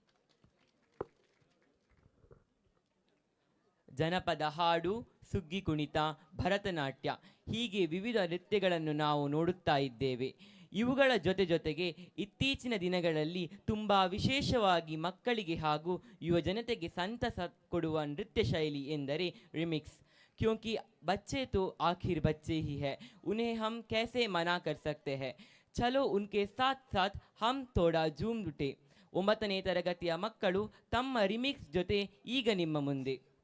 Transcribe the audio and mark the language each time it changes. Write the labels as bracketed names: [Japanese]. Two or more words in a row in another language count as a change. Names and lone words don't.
[Kannada] ಜನಪದ ಹಾಡು, ಸುಗ್ಗಿ ಕುಣಿತ, ಭರತನಾಟ್ಯ ಹೀಗೆ ವಿವಿಧ ನೃತ್ಯಗಳನ್ನು ನಾವು ನೋಡುತ್ತಾ ಇದ್ದೇವೆ. ಇವುಗಳ ಜೊತೆಗೆ ಇತ್ತೀಚಿನ ದಿನಗಳಲ್ಲಿ ತುಂಬ ವಿಶೇಷವಾಗಿ ಮಕ್ಕಳಿಗೆ ಹಾಗೂ ಯುವ ಜನತೆಗೆ ಸಂತಸ ಕೊಡುವ ನೃತ್ಯ ಶೈಲಿ ಎಂದರೆ ರಿಮಿಕ್ಸ್. [Hindi] क्योंकि बच्चे तो आखिर बच्चे ही है, उन्हें हम कैसे मना कर सकते हैं. चलो उनके साथ साथ हम थोड़ा झूम उठे. [Kannada] 9ನೇ ತರಗತಿಯ ಮಕ್ಕಳು ತಮ್ಮ ರಿಮಿಕ್ಸ್ ಜೊತೆ ಈಗ ನಿಮ್ಮ ಮುಂದೆ.